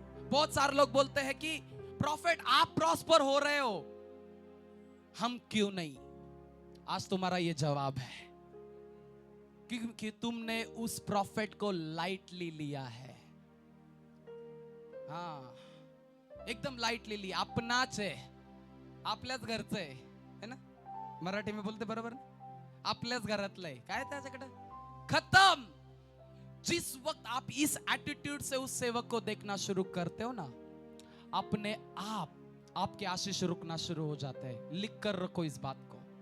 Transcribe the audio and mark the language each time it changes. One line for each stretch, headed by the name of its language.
Hindi: बहुत सारे लोग बोलते हैं कि प्रॉफिट आप प्रॉस्पर हो रहे हो, हम क्यों नहीं? आज तुम्हारा ये जवाब है, क्योंकि तुमने उस प्रॉफिट को लाइटली लिया है. हाँ, एकदम लाइटली लिया.
Marathi: अपनाच आहे, आपल्याच घरचं आहे ना.
Hindi: मराठी में बोलते
Marathi: बरोबर ना? आपल्याच घरातलं आहे. काय त्याच्याकडे? खत्म.
Hindi: जिस वक्त आप इस एटीट्यूड से उस सेवक को देखना शुरू करते हो ना, अपने आप आपके आशीष रुकना शुरू हो जाते हैं. लिख कर रखो इस बात को.